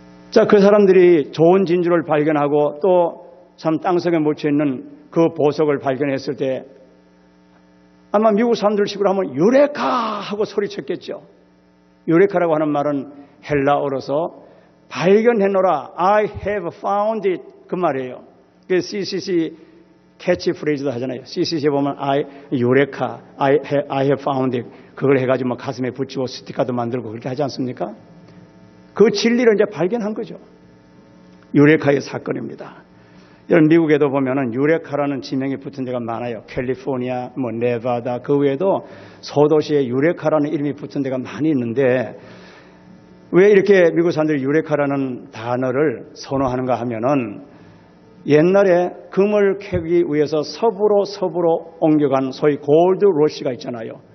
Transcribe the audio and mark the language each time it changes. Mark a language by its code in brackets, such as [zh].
[ko] 자, 그 사람들이 좋은 진주를 발견하고 또 참 땅속에 묻혀있는 그 보석을 발견했을 때 아마 미국 사람들 식으로 하면 유레카 하고 소리쳤겠죠. 유레카라고 하는 말은 헬라어로서 발견했노라. [en] I have found it. [ko] 그 말이에요. 그 CCC 캐치프레이즈도 하잖아요. CCC에 보면 유레카, [en] I have found it. [ko] 그걸 해가지고 뭐 가슴에 붙이고 스티커도 만들고 그렇게 하지 않습니까? 그 진리를 이제 발견한 거죠. 유레카의 사건입니다. 여러분, 미국에도 보면은 유레카라는 지명이 붙은 데가 많아요. 캘리포니아, 뭐 네바다, 그 외에도 소도시에 유레카라는 이름이 붙은 데가 많이 있는데, 왜 이렇게 미국 사람들이 유레카라는 단어를 선호하는가 하면은, 옛날에 금을 캐기 위해서 서부로 옮겨간 소위 골드 러시가 있잖아요.